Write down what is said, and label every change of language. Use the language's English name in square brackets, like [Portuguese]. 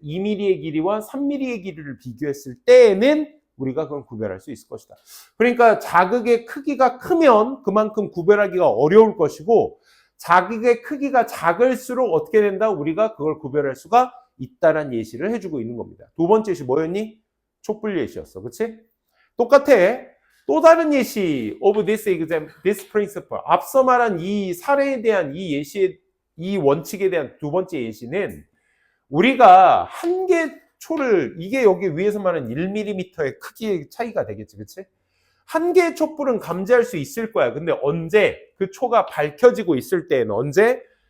[Korean] 2mm의 길이와 3mm의 길이를 비교했을 때에는 우리가 그건 구별할 수 있을 것이다. 그러니까 자극의 크기가 크면 그만큼 구별하기가 어려울 것이고, 자극의 크기가 작을수록 어떻게 된다? 우리가 그걸 구별할 수가 있다라는 예시를 해주고 있는 겁니다. 두 번째 예시 뭐였니? 촛불 예시였어. 그치? 똑같아. 또 다른 예시 [English] of this example, this principle. [Korean] 앞서 말한 이 사례에 대한 이 예시의 이 원칙에 대한 두 번째 예시는 우리가 한 개 초를, 이게 여기 위에서 말하는 1mm의 크기의 차이가 되겠지. 그치? 한 개의 촛불은 감지할 수 있을 거야. 근데 언제? 그 초가 밝혀지고 있을 때는 언제?